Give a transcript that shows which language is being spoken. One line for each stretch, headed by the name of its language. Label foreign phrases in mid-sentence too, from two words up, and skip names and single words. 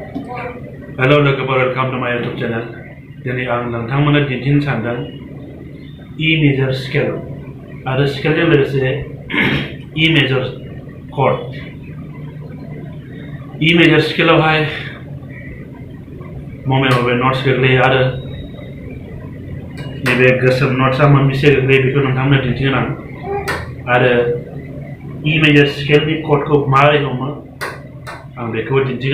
Bodo: Hello लोगोफोर,
English: welcome to my YouTube channel.
Bodo: दिनै आं नोंथांमोननो दिन्थिनो सानदों
English: E major scale
Bodo: आरो स्केलजों लोगोसे
English: E major chord. E major
Bodo: स्केलावहाय मबे नट्स गोग्लैयो आरो नैबे गोसोम नट्सआ मोनबेसे गोग्लैयो बेखौ नोंथांमोननो दिन्थिगोन आरो
English: E major
Bodo: स्केलनि कर्डखौ माबोरै हमो आं बेखौबो दिन्थिगोन.